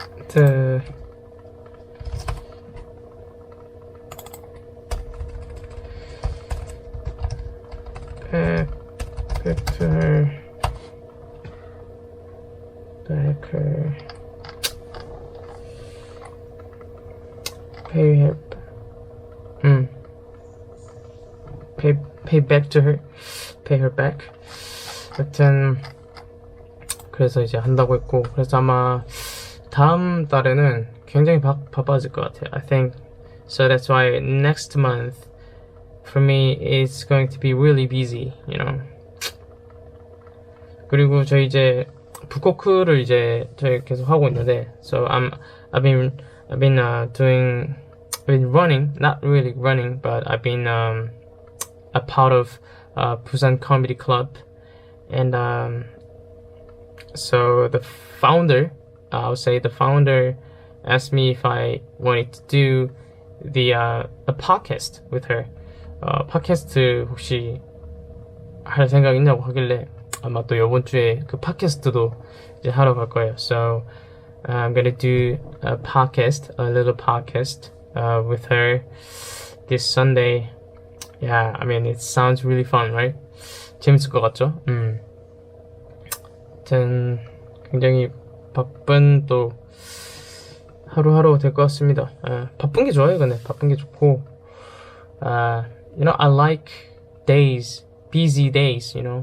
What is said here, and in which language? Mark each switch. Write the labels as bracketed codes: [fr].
[en] To back to her, pay back to her, pay her back. [ko] 여튼 그래서 이제 한다고 했고, 그래서 아마 다음 달에는 굉장히 바빠질 것 같아요. [en] I think so. That's why next month for me it's going to be really busy, [ko] 그리고 저희 이제 북코크를 이제 저희 계속 하고 있는데, [en] so I've been running, not really running, but I've been a part of Busan Comedy Club, and so the founder, I would say the founder asked me if I wanted to do a podcast with her. [ko] 팟캐스트 혹시 할 생각 있냐고 하길래 아마 또 이번 주에 그 팟캐스트도 이제 하러 갈 거예요. [en] So I'm gonna do a little podcast with her this Sunday. Yeah, I mean it sounds really fun, right? [ko] 재밌을 것 같죠? 아무튼 굉장히 바쁜 또 하루하루 될 것 같습니다. 바쁜 게 좋아요. 근데 바쁜 게 좋고, [en] I like days, busy days.